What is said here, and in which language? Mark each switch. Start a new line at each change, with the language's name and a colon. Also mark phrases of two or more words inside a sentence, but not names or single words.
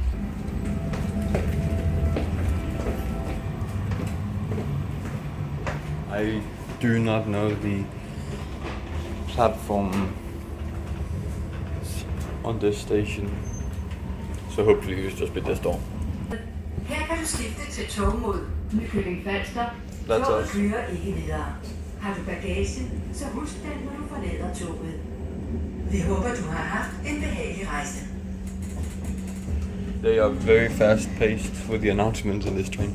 English: I do not know the platform on this station, so hopefully it's just be this door.
Danish: Her kan du skifte til tog mod Nykøbing Falster.
English: That's
Danish: Toget
English: us.
Danish: kører ikke videre. Har du bagage, så husk den, når du forlader toget. Vi håber, du har haft en behagelig rejse.
English: They are very fast paced with the announcements in this train.